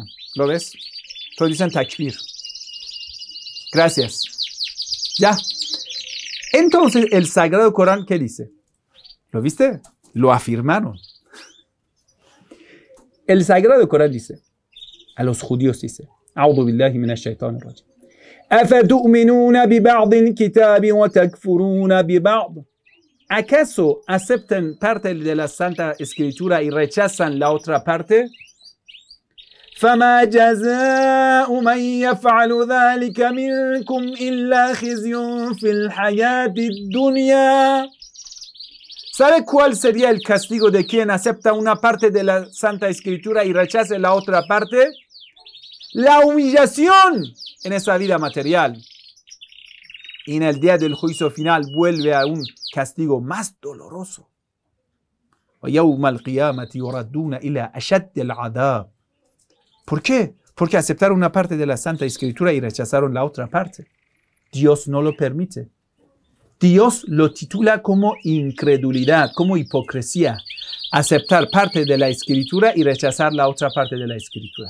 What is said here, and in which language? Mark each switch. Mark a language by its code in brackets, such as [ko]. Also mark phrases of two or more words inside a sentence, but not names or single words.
[es] ¿Lo ves? Todos dicen takbir. Gracias. Ya. Entonces, el Sagrado Corán, ¿qué dice? ¿Lo viste? Lo afirmaron. El Sagrado Corán dice, a los judíos dice, [ar] أعوذ بالله من الشيطان الرجيم أفتؤمنون ببعض الكتاب وتكفرون ببعض. [es] ¿Acaso aceptan parte de la Santa Escritura y rechazan la otra parte? [ar] فما جزاء من يفعل ذلك منكم إلا خزي في الحياة الدنيا. [es] ¿Sabe cuál sería el castigo de quien acepta una parte de la Santa Escritura y rechaza la otra parte? La humillación en esa vida material. Y en el día del juicio final vuelve a un castigo más doloroso. [ar] وَيَوْمَ الْقِيَامَةِ يُرَدُّونَ إِلَى أَشَدِّ الْعَذَابِ. [es] ¿Por qué? Porque aceptaron una parte de la Santa Escritura y rechazaron la otra parte. Dios no lo permite. Dios lo titula como incredulidad, como hipocresía. Aceptar parte de la Escritura y rechazar la otra parte de la Escritura.